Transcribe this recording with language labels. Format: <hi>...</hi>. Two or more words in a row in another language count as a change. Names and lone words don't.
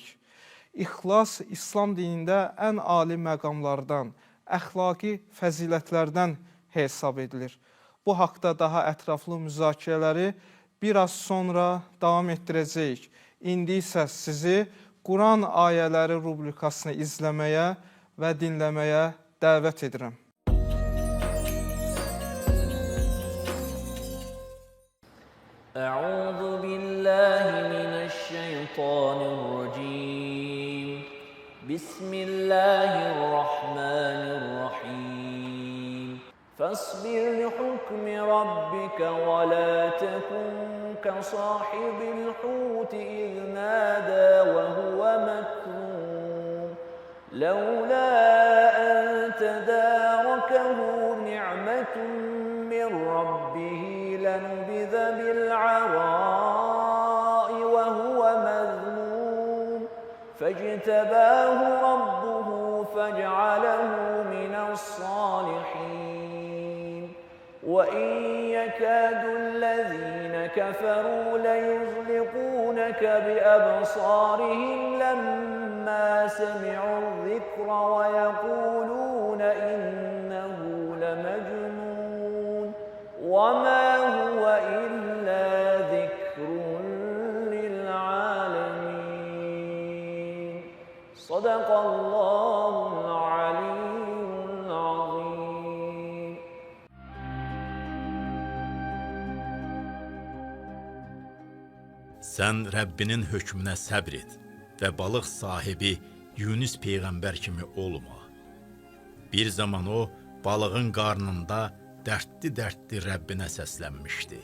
<az>İxlas, İslam dinində ən ali məqamlardan, əxlaqi fəzilətlərdən hesab edilir. Bu haqda daha ətraflı müzakirələri biraz sonra davam etdirəcəyik. İndi isə sizi Quran ayələri rubrikasını izləməyə və dinləməyə dəvət edirəm.</az> <ar>أعوذ بالله من الشيطان الرجيم. بسم الله الرحمن الرحيم. فاصبر لحكم ربك ولا تكن كصاحب الحوت إذ نادى وهو مكظوم. لولا أن تداركه نعمة من ربه لنبذ بالعراء وهو مذموم. فاجتباه ربه فجعله من الصالحين. وَإِنْ يَكَادُ الَّذِينَ كَفَرُوا لَيُزْلِقُونَكَ بِأَبْصَارِهِمْ لَمَّا سَمِعُوا الذِّكْرَ وَيَقُولُونَ إِنَّهُ لَمَجْنُونٌ وَمَا هُوَ إِلَّا ذِكْرٌ لِلْعَالَمِينَ صَدَقَ اللّٰهُ الْعَلِيُّ الْعَظِيمُ.</ar> <az>Sən Rəbbinin hökmünə səbr et və balıq sahibi Yunus Peyğəmbər kimi olma. Bir zaman o, balığın qarnında dərdli-dərdli Rəbbinə səslənmişdi.</az>